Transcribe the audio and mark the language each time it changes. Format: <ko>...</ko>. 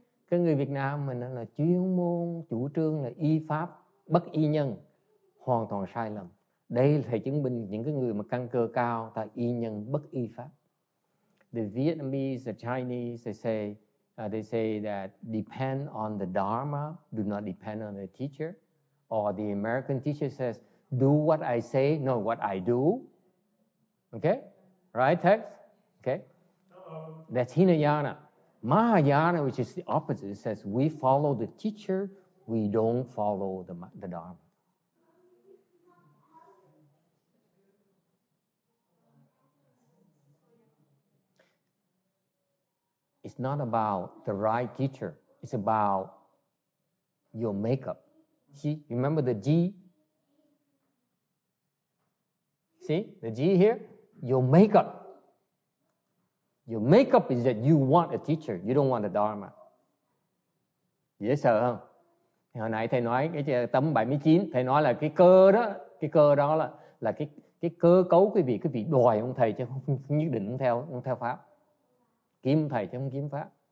<vi>Cái người Việt Nam mình là chuyên môn chủ trương là y pháp bất y nhân, hoàn toàn sai lầm. Đây là thầy chứng minh những cái người mà căn cơ cao, ta y nhân bất y pháp.</vi> <en>The Vietnamese, the Chinese, they say that depend on the Dharma, do not depend on the teacher. Or the American teacher says, do what I say, not what I do. Okay? Right, text? Okay? That's Hinayana. Mahayana, which is the opposite, it says we follow the teacher, we don't follow the Dharma. It's not about the right teacher. It's about your makeup. See, remember the G? See, the G here? Your makeup. Your makeup is that you want a teacher, you don't want a Dharma.</en> <vi>Dễ sợ không? Hồi nãy thầy nói cái tấm 79, thầy nói là cái cơ đó là cái cơ cấu quý vị đòi ông thầy chứ không nhất định không theo pháp. Kiếm thầy chứ không kiếm pháp.</vi>